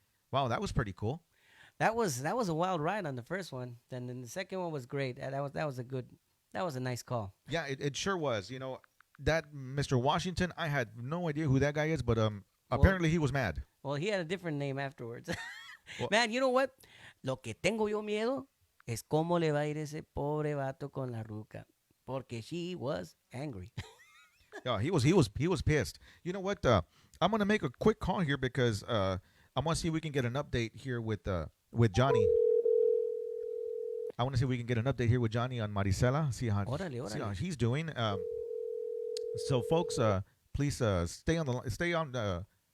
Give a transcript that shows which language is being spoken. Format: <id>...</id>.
<en>Wow, that was pretty cool. That was a wild ride on the first one. Then the second one was great. That was a nice call. Yeah, it sure was. That Mr. Washington, I had no idea who that guy is, but apparently he was mad. Well, he had a different name afterwards. Man, you know what?</en> <es>Lo que tengo yo miedo es cómo le va a ir ese pobre vato con la ruca, porque</es> <en>she was angry. Yeah, he was pissed. You know what? I'm gonna make a quick call here because I want to see if we can get an update here with Johnny. I want to see if we can get an update here with Johnny on Marisela. See how he's doing. So, folks, please stay on.</en>